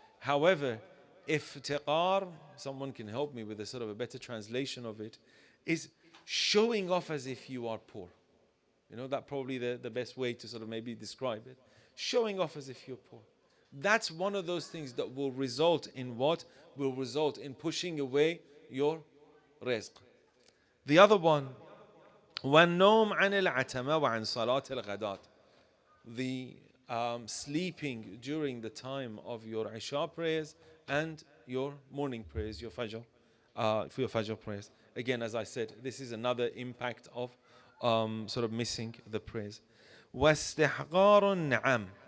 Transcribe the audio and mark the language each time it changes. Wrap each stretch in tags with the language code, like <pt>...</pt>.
<en>However, iftiqar, someone can help me with a sort of a better translation of it, is showing off as if you are poor. You know, that probably the best way to sort of maybe describe it. Showing off as if you're poor. That's one of those things that will result in what? Will result in pushing away your rizq. The other one,</en> <ar>وَالنَّوْمْ عَنِ الْعَتَمَةِ وَعَنْ صَلَاةِ الْغَدَاتِ.</ar> <en>The sleeping during the time of your Isha prayers and your morning prayers, your Fajr, for your Fajr prayers. Again, as I said, this is another impact of sort of missing the prayers.</en> <ar>وَاسْتِحْقَارُ النَّعَمِ.</ar>